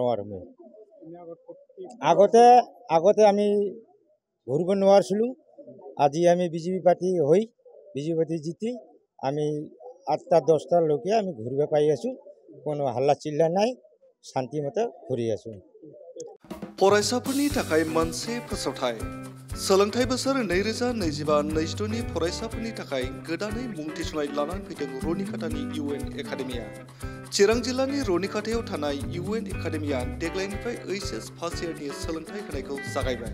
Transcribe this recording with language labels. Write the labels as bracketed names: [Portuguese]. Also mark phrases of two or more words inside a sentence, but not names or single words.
[Assamese] আৰু মই আগতে আমি ঘূৰিব নোৱাৰিছিলোঁ, আজি আমি বিজেপি পাৰ্টি হৈ বিজেপি পাৰ্টি জিতি আমি 8টা-10টালৈকে আমি ঘূৰিব পাই আছোঁ। কোনো হাল্লা চিল্লা নাই, শান্তিমতে ঘূৰি আছোঁ। [Bodo] फरायसाफोरनि थाखाय मोनसे फोसावथाय सोलोंथाइ बोसोर 2025-26नि फरायसाफोरनि थाखाय गोदानै मुं थिसननाय लानानै फैदों रुनिकाटानि UN एकाडेमिया। चिरां जिल्लानि रुनिकाटायाव थानाय UN एकाडेमिया देग्लायनिफ्राय HS [English] first yearनि [Bodo] सोलोंथाइ होनायखौ जागायबाय।